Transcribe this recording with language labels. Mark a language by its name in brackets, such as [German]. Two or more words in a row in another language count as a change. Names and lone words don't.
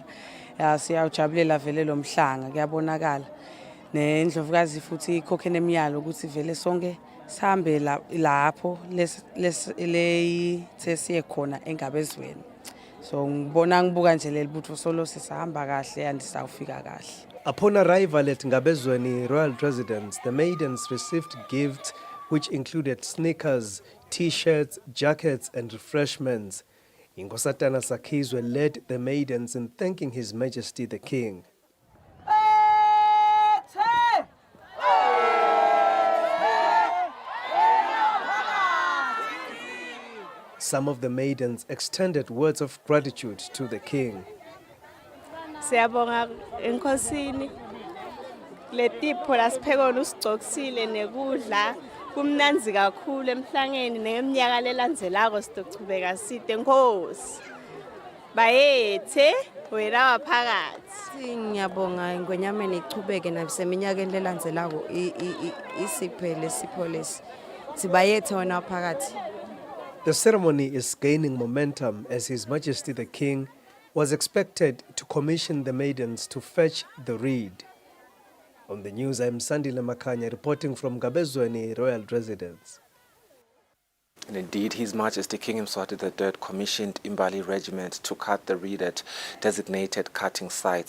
[Zulu] Ya siyawujabulela vele lo mhlanga kuyabonakala. Nendlovukazi futhi ikhokhe nemiyalo ukuthi vele sonke sihambe lapho lethe siye khona eNgabezweni. So ngibuka nje lelibutho solo sisahamba kahle andisawufika kahle. [English] Upon arrival at Ngabezweni royal residence, the maidens received gifts which included sneakers, t-shirts, jackets and refreshments. Inkosatana Sakizwe led the maidens in thanking His Majesty the King. Some of the maidens extended words of gratitude to the King. [Swati] Siyabonga enkosini letipho lasiphekona usigcoksile nekudla kumnanzi kakhulu emhlangeni neminyaka lelandzelako sizochubeka side Nkosi bayethe wena waphakathi. Ngiyabonga ingwenyameni ichubeke naseminyakeni lelandzelako isiphele sipho lesi sibayethe wena waphakathi. [English] The ceremony is gaining momentum as His Majesty the King was expected to commission the maidens to fetch the reed. On the news, I am Sandile Makanya reporting from Ngabezweni royal residence. And indeed, His Majesty King Mswati III commissioned Imbali Regiment to cut the reed at designated cutting sites.